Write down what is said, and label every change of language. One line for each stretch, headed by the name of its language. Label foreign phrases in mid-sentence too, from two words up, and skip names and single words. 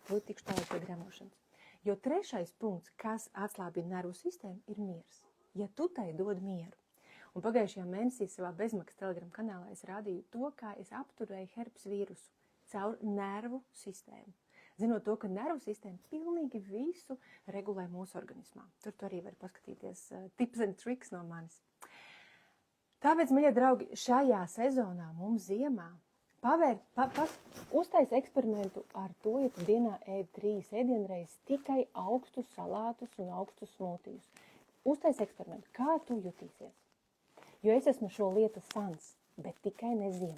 Latvian: Līdz tikšu tālāk pie gremošanas. Jo trešais punkts, kas atslābina nervu sistēmu, ir miers. Ja tu tai dod mieru. Un pagājušajā mēnesī savā bezmaksas Telegram kanālā es rādīju to, kā es apturēju herpes vīrusu caur nervu sistēmu. Zinot to, ka nervu sistēma pilnīgi visu regulē mūsu organismā. Tur tu arī vari paskatīties
English: tips and tricks
Latvian: no manis. Tāpēc, mīļie draugi, šajā sezonā mums ziemā uztais eksperimentu ar to, ja tu dienā ēd 3 ēdienreizes tikai augstus salātus un augstus smūtijus. Uztais eksperimentu, kā tu jutīsies? Jo es esmu šo lietu fans, bet tikai ne ziemā.